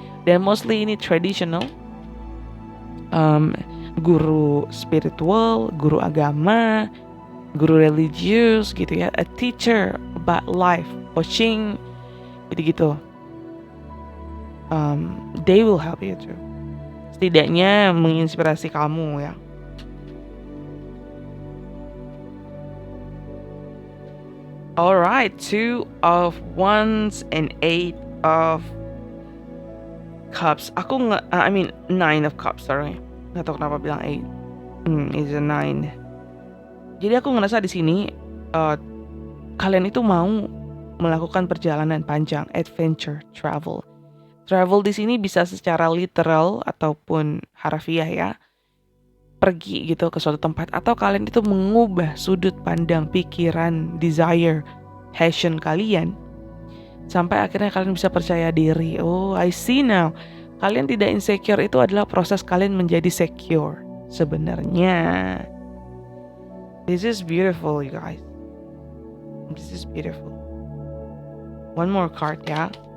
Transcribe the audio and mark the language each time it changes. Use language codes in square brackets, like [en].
[id] Dan mostly ini traditional, guru spiritual, guru agama, guru religius gitu ya, [en] a teacher about life, [id] coaching, gitu-gitu. [en] They will help you too. [id] Setidaknya menginspirasi kamu ya. [en] Alright, 2 of Wands and 8 of Cups. [id] Aku [en] I mean 9 of Cups, sorry. [id] Nggak tahu kenapa bilang 8. [en] It's a 9. [id] Jadi aku ngerasa di sini kalian itu mau melakukan perjalanan panjang, adventure, travel. Travel di sini bisa secara literal ataupun harafiah ya. Pergi gitu ke suatu tempat, atau kalian itu mengubah sudut pandang, pikiran, desire, passion kalian sampai akhirnya kalian bisa percaya diri. [en] Oh, I see now. [id] Kalian tidak insecure, itu adalah proses kalian menjadi secure sebenarnya. [en] This is beautiful, you guys. This is beautiful. One more card [id] ya.